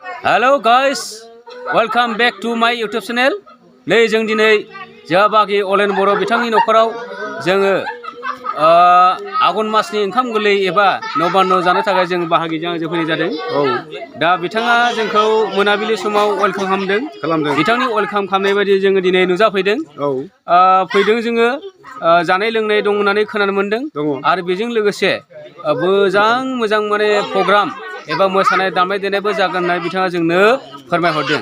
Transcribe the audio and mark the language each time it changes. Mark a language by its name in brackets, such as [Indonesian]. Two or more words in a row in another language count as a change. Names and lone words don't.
[English] Hello guys, welcome back to my YouTube channel. [Bodo] नै जों दिनै जाबागि अलेन बर' बिथांनि नखराव जोङो आघन मासनि ओंखाम गोरलै एबा नबान्न जानो थाखाय जों बाहागिजों फैनाय जादों। दा बिथाङा जोंखौ मोनाबिलि समाव वेलकाम खालामदों। बिथांनि वेलकाम खालामनाय बायदि जोङो दिनै नुजाफैदों। फैदों जोङो जानाय लोंनाय दं होननानै खोनानो मोनदों आरो बेजों लोगोसे मोजां माने प्रग्राम एबा मोसानाय दामनाय देनायबो जागोन होननानै बिथाङा जोंनो फोरमायहरदों।